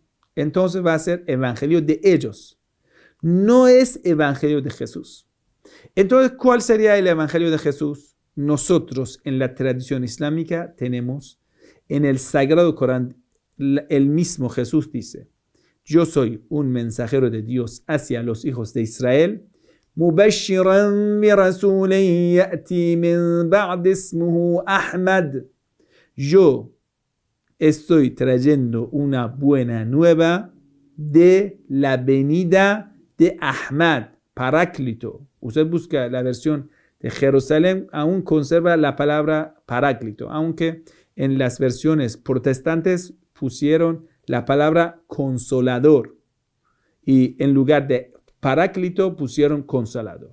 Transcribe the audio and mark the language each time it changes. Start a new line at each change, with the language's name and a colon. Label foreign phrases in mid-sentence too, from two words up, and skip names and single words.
Spanish: Entonces va a ser evangelio de ellos. No es evangelio de Jesús. Entonces, ¿cuál sería el evangelio de Jesús? Nosotros en la tradición islámica tenemos en el Sagrado Corán, el mismo Jesús dice, yo soy un mensajero de Dios hacia los hijos de Israel,
Arabic: مبشرا برسول يأتي من بعد اسمه أحمد.
Spanish: Yo estoy trayendo una buena nueva de la venida de Ahmad, Paráclito. Usted busca la versión de Jerusalén, aún conserva la palabra Paráclito, aunque en las versiones protestantes pusieron la palabra consolador y en lugar de Paráclito pusieron consolador.